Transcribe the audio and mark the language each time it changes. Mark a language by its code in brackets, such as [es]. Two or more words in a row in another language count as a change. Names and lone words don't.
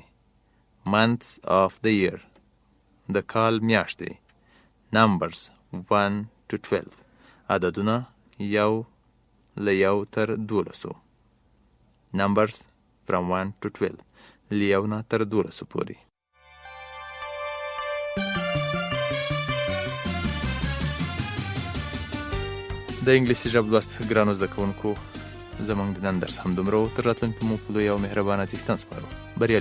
[en] months of the year [ps] د کال میاشتې. [en] numbers 1 to 12 [ps] عددونه یو له یو تر 12. [en] numbers from 1 to 12 [ps] له یو نه تر 12 پورې. د انګلیسي ژبې لوست ګرانو زده کوونکو زموږ د نن درس همدومره و. تر راتلونکي مو په لوی او مهربانه څښتن سپارو.